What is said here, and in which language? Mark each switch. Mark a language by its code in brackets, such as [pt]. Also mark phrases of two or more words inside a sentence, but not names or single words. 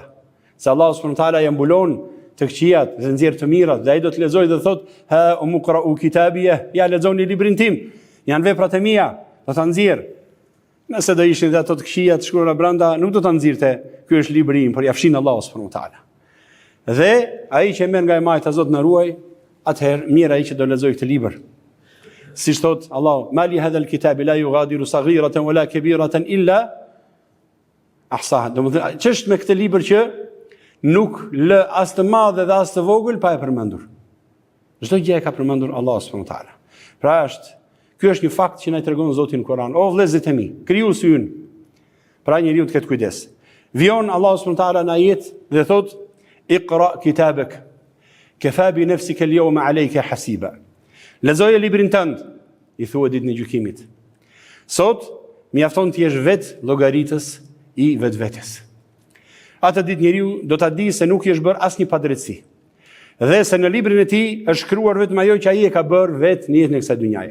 [sq] Se Allahu [ar] سبحانه وتعالى [sq] ja mbulon të këqijat dhe nxjerr të mirat, dhe ai do të lexojë dhe thot, [ar] "هاؤم اقرءوا كتابيه", [sq] ja lexoni librin tim, janë veprat e mia, do ta nxjerr. Nëse do ishin dhe ato të këqija të shkruara brenda, nuk do ta nxirrte. Ky është libri im, por ja fshin Allahu [ar] سبحانه وتعالى. [sq] Dhe ai që merr nga e majta, Zot na ruaj, atëherë mirë ai që do lexoj këtë libër. Siç thot Allahu, [ar] "ما لهذا الكتاب لا يغادر صغيرة ولا كبيرة إلا أحصاها." [sq] Domethënë, ç'është me këtë libër që nuk lë as të madhe dhe as të vogël pa e përmendur. Çdo gjë e ka përmendur Allahu [ar] سبحانه وتعالى. [sq] Pra ky është një fakt që na i tregon Zoti në Kur'an. O vëllezërit e mi, krijuesi ynë. Pra njeriu të ketë kujdes. Vion Allahu [ar] سبحانه وتعالى [sq] në ajet dhe thot, [ar] "اقرأ كتابك, كفى بنفسك اليوم عليك حسيبا." [sq] Lexoje librin tënd, i thuhet ditën e gjykimit. Sot mjafton të jesh vetë llogaritës i vetvetes. Atë ditë njeriu do ta di se nuk i është bërë asnjë padrejtësi. Dhe se në librin e tij është shkruar vetëm ajo që ai e ka bërë vetë në jetën e kësaj dynjaje.